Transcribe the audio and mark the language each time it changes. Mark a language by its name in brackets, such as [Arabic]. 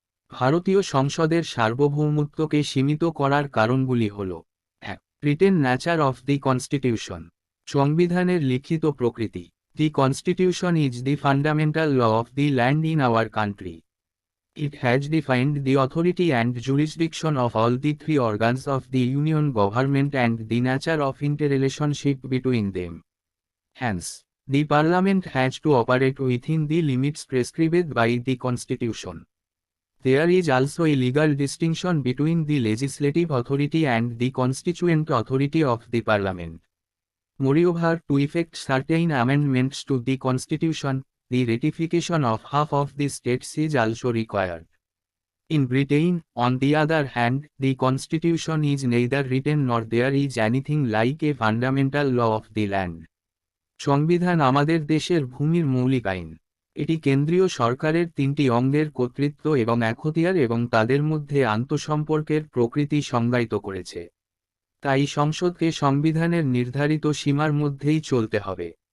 [Bangla] ভারতীয় সংসদের সার্বভৌমত্বকে সীমিত করার কারণগুলি হল: 1. [English] written nature of the constitution, [Bangla] সংবিধানের লিখিত প্রকৃতি। [English] The constitution is the fundamental law of the land in our country. It has defined the authority and jurisdiction of all the 3 organs of the Union government and the nature of interrelationship between them. Hence, the Parliament has to operate within the limits prescribed by the Constitution. There is also a legal distinction between the legislative authority and the constituent authority of the Parliament. Moreover, to effect certain amendments to the Constitution, the ratification of half of the states is also required. In Britain, on the other hand, the Constitution is neither written nor there is anything like a fundamental law of the land. [Bangla] সংবিধান আমাদের দেশের ভূমির মৌলিক আইন। এটি কেন্দ্রীয় সরকারের 3টি অঙ্গের কর্তৃত্ব এবং এখতিয়ার এবং তাদের মধ্যে আন্তঃসম্পর্কের প্রকৃতি সংজ্ঞায়িত করেছে। তাই সংসদকে সংবিধানের নির্ধারিত সীমার মধ্যেই চলতে হবে।